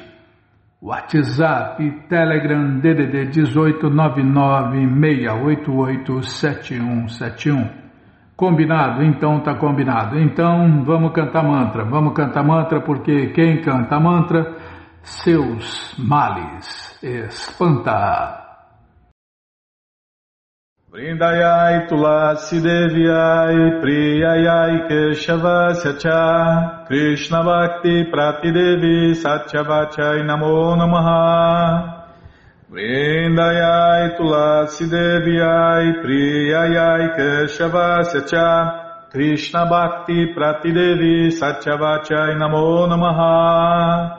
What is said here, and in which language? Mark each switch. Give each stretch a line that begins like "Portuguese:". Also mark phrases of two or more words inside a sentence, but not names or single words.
Portuguese: WhatsApp, Telegram, DDD 18996887171. Combinado? Então tá combinado. Então vamos cantar mantra porque quem canta mantra, seus males espanta.
Sanskrit: वृन्दायै तुलसी देव्यै प्रियायै केशवस्य च कृष्ण भक्ति प्रतिदेवि सत्यवचै नमो नमः. वृन्दायै तुलसी देव्यै प्रियायै केशवस्य च कृष्ण भक्ति प्रतिदेवि सत्यवचै नमो नमः.